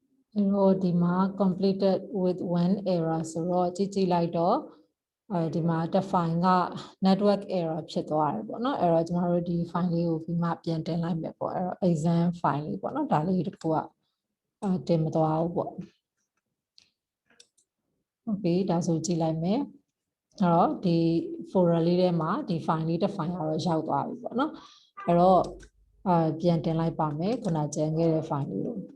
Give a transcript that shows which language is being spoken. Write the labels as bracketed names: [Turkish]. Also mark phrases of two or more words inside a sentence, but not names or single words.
[Burmese] ဒီမှာ [English] completed with one error [Burmese] ဆိုတော့ကြည့်လိုက်တော့ဒီမှာ define က [English] network error [Burmese] ဖြစ်သွားတယ်ပေါ့နော်အဲ့တော့ကျမတို့ဒီ file လေးကိုပြီးမှပြန်တင်လိုက်မယ်ပေါ့အဲ့တော့ [English] exam file [Burmese] လေးပေါ့နော်ဒါလေးတစ်ခုကတင်မသွားဘူးပေါ့ ဟုတ်ပြီဒါဆိုကြည့်လိုက်မယ်အဲ့တော့ဒီ folder လေးထဲမှာဒီ file လေးတစ် file ကတော့ရောက်သွားပြီပေါ့နော်အဲ့တော့ပြန်တင်လိုက်ပါမယ်ခုနကျန်ခဲ့တဲ့ file လေးကို